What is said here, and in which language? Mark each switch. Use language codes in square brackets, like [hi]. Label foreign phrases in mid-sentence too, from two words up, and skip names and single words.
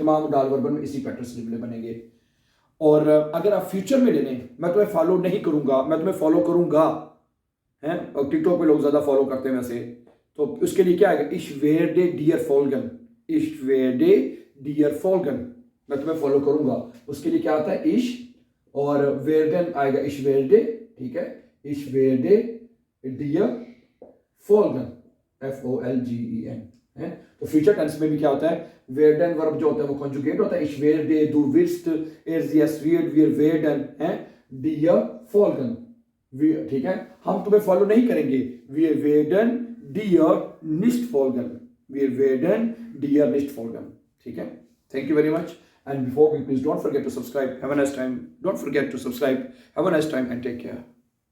[hi] तमाम मुडाल वर्बन में इसी पैटर्न से जुमले बनेंगे। और अगर आप फ्यूचर में ले लें, मैं तुम्हें फॉलो नहीं करूंगा, मैं तुम्हें फॉलो करूंगा, हैं, और टिकटॉक पे लोग ज़्यादा फॉलो करते हैं वैसे, तो उसके लिए क्या आएगा, [de] ich werde dir folgen, ich werde dir folgen, [hi] मैं तुम्हें फॉलो करूंगा, उसके लिए क्या आता है, इश और वेरडन आएगा, [de] ich werde, [hi] ठीक है, [de] ich werde dir folgen, [hi] FOLGEN है। तो [en] future tense [hi] में भी क्या होता है, वेर्डन वर्ब जो होता है वो कॉन्जुगेट होता है, [de] ich werde, du wirst, sie es wird, wir werden है, dir folgen, [hi] ठीक है। हम तुम्हें फॉलो नहीं करेंगे, [de] wir werden dir nicht folgen, wir werden dir nicht folgen, [hi] ठीक है। [en] Thank you very much, and before we please don't forget to subscribe. Have a nice time. Don't forget to subscribe. Have a nice time and take care.